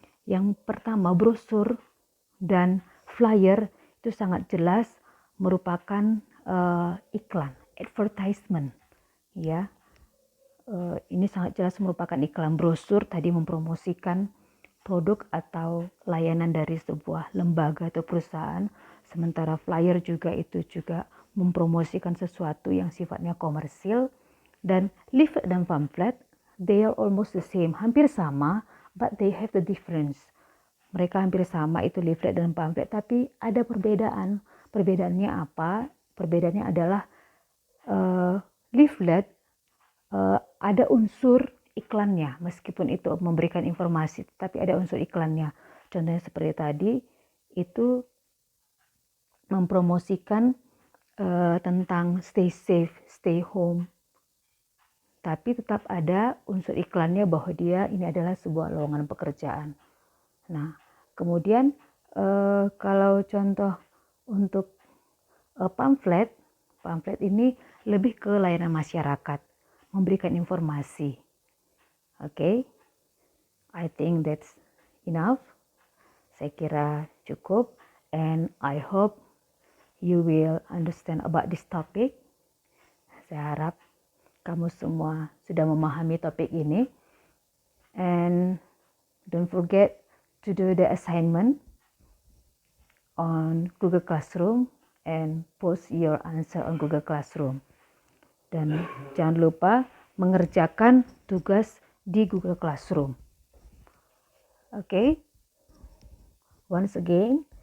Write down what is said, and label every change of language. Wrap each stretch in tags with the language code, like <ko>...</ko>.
<id>Yang pertama, brosur dan flyer itu sangat jelas merupakan iklan, advertisement, ya. Ini sangat jelas merupakan iklan. Brosur tadi mempromosikan produk atau layanan dari sebuah lembaga atau perusahaan, sementara flyer juga itu juga mempromosikan sesuatu yang sifatnya komersil.</id> <en>Dan leaflet dan pamphlet, they are almost the same,</en> <id>hampir sama,</id> <en>but they have the difference.</en> <id>Mereka hampir sama, itu leaflet dan pamphlet, tapi ada perbedaan. Perbedaannya apa? Perbedaannya adalah leaflet ada unsur iklannya, meskipun itu memberikan informasi, tapi ada unsur iklannya. Contohnya seperti tadi, itu mempromosikan tentang</id> <en>stay safe, stay home,</en> <id>tapi tetap ada unsur iklannya bahwa dia ini adalah sebuah lowongan pekerjaan. Nah, kemudian kalau contoh untuk pamphlet ini lebih ke layanan masyarakat, memberikan informasi.</id> <en>Okay, I think that's enough.</en> <id>Saya kira cukup,</id> <en>and I hope you will understand about this topic.</en> <id>Saya harap kamu semua sudah memahami topik ini.</id> <en>And don't forget to do the assignment on Google Classroom and post your answer on Google Classroom.</en> <id>Dan jangan lupa mengerjakan tugas di Google Classroom. Okay?</id> <en>Once again,</en>